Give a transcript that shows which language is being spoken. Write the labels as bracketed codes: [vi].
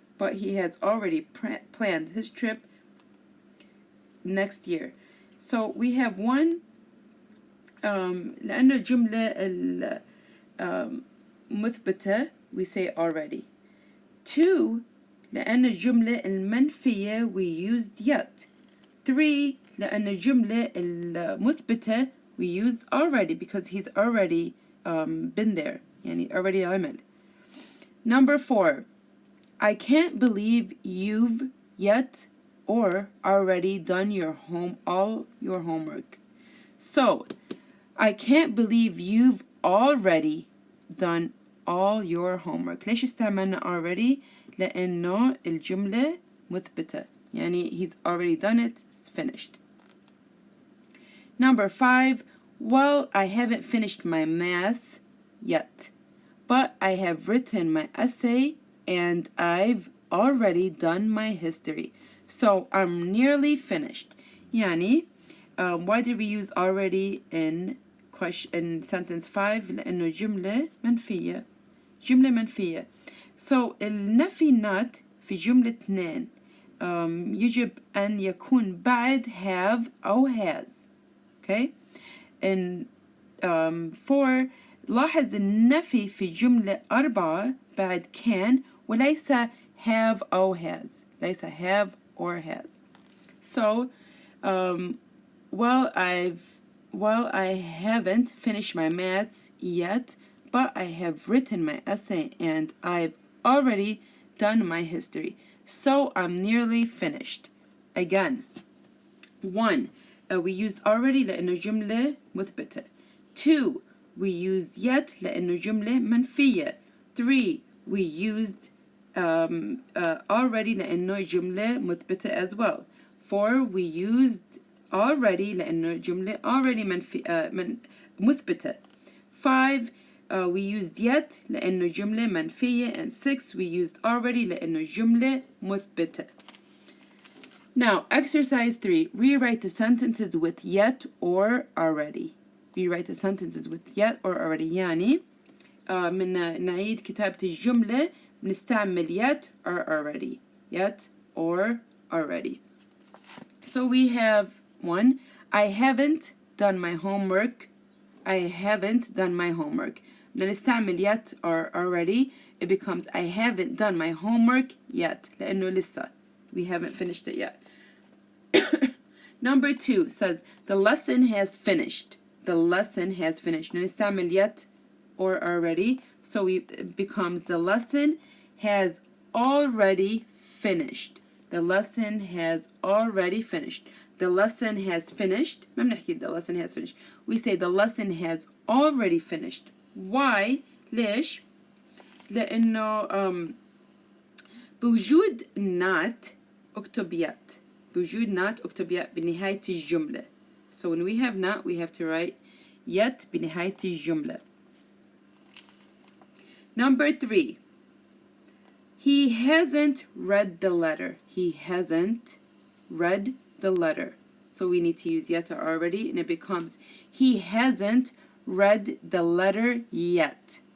[en] But he has already planned his trip next year. So we have one [ar] لأن الجملة المثبتة [en] we say already. [ar] 2 لأن الجملة المنفية [en] we used yet. [ar] 3 لأن الجملة المثبتة [en] We used already because he's already been there. [ar] يعني already عمل. [en] Number 4. I can't believe you've yet or already done all your homework. So, I can't believe you've already done all your homework. [ar] ليش استعملنا already؟ لأنه الجملة مثبتة. [en] يعني he's already done it, it's finished. Number 5. Well, I haven't finished my math yet, but I have written my essay and I've already done my history. So I'm nearly finished. يعني why did we use already in sentence 5؟ [ar] لأنه جملة منفية. جملة منفية. So النفي not في جملة 2 يجب أن يكون بعد have أو has. [en] Okay? [ar] And 4 لاحظ النفي في جملة 4 بعد can وليس have أو has. ليس [en] have or has. So well, I haven't finished my maths yet, but I have written my essay and I've already done my history. So I'm nearly finished. Again, 1. We used already [ar] لأنه جملة مثبتة. [en] 2. We used yet [ar] لأنه جملة منفية. [en] 3. We used already [ar] لأنه جملة مثبتة [en] as well. 4. We used already [ar] لأنه جملة [en] already مثبتة. 5. We used yet [ar] لأنه جملة منفية. [en] And 6. We used already [ar] لأنه جملة مثبتة. [en] Now, exercise 3. Rewrite the sentences with yet or already. Rewrite the sentences with yet or already. [ar] يعني من نعيد كتابة الجملة نستعمل yet or already. [en] Yet or already. So we have 1. I haven't done my homework. I haven't done my homework. Then [ar] نستعمل [en] yet or already. It becomes I haven't done my homework yet. [ar] لأنه لسه. [en] We haven't finished it yet. Number 2 says the lesson has finished. The lesson has finished. [ar] نستعمل [en] yet or already. So it becomes the lesson has already finished. The lesson has already finished. The lesson has finished. [ar] ما بنحكي [en] the lesson has finished. We say the lesson has already finished. Why? [ar] ليش؟ لأنه بوجود not اكتب yet. بوجود not اكتب yet بنهاية الجملة. [en] So when we have not, we have to write yet [ar] بنهاية الجملة. [en] Number 3. He hasn't read the letter. He hasn't read the letter. So we need to use yet or already, and it becomes he hasn't read the letter yet.